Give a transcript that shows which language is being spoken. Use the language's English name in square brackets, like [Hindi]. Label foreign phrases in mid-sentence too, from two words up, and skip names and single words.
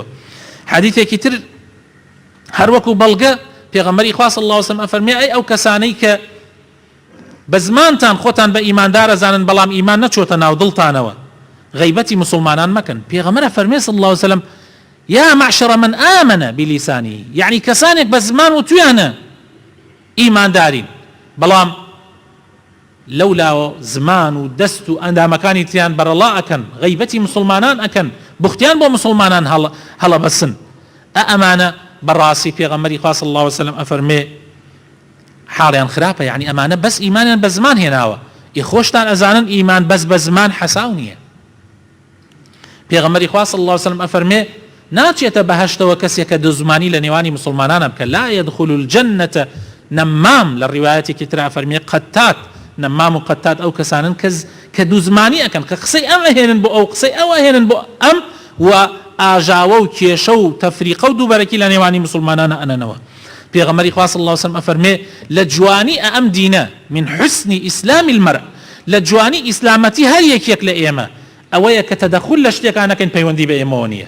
[Central Kurdish] حەدیثێکی تر هەر وەکو بەڵگە پێغەمبەری خوا [Arabic] صلی الله علیه و سلم [Central Kurdish] ئەفەرمێ ئەی ئەو کەسانەی کە بە زمانتان خۆتان بە ئیماندار ئەزانن بەڵام ئیمان نەچۆتە ناو دڵتانەوە غیبەتی مسلمانان مەکەن. پێغەمبەر ئەفەرمێ [Arabic] صلی الله علیه و سلم یا معشر من آمن بلیسانی، [Central Kurdish] یعنی کەسانێک بە زمان و تویانە ئیماندارین بەڵام لەولاوە زمان و دەست و ئەندامەکانی تیان بەرەڵا ئەکەن، غیبەتی مسلمانان ئەکەن، بوختیان بۆ مسلمانان هەڵەبەسن. ئەمانە بەڕاستی پێغەمبەری خوا [Arabic] صلی الله علیه و سلم [Central Kurdish] ئەفەرمێ حاڵیان خراپە، یعنی ئەمانە بەس ئیمانیان بە زمان هێناوە. خۆشتان ئەزانن ئیمان بەس بە زمان حەساو نییە. پێغەمبەری خوا [Arabic] صلی الله علیه و سلم [Central Kurdish] ئەفەرمێ ناچێتە بەهەشتەوە کەسێک کە دزمانی لە نێوانی مسلمانانە بکە. [Arabic] لا يدخل الجنة [Central Kurdish] نەمام، لە ڕیوایەتێکی ترا فەرمێ قەتات، نەمام و قەتات ئەو کەسانن کە دوزمانی ئەکەن، کە قسەی ئەم ئەهێنن بۆ ئەو، قسەی ئەو ئەهێنن بۆ ئەم، و ئاژاوە و کێشە و تەفریقە و دووبەرەکی لە نێوانی مسلمانانە ئەنەنەوە. پێغەمبەری خوا [Arabic] صلی الله علیه و سلم [Central Kurdish] ئەفەرمێ لە جوانی ئەم دینە [Arabic] من حسن ئیسلامی المرء، [Central Kurdish] لە جوانی ئیسلامەتی هەر یەکێک لە ئێمە ئەوەیە کە تەدەخل لە شتێکان نەکەین پەیوەندی بە ئێمەوە نییە.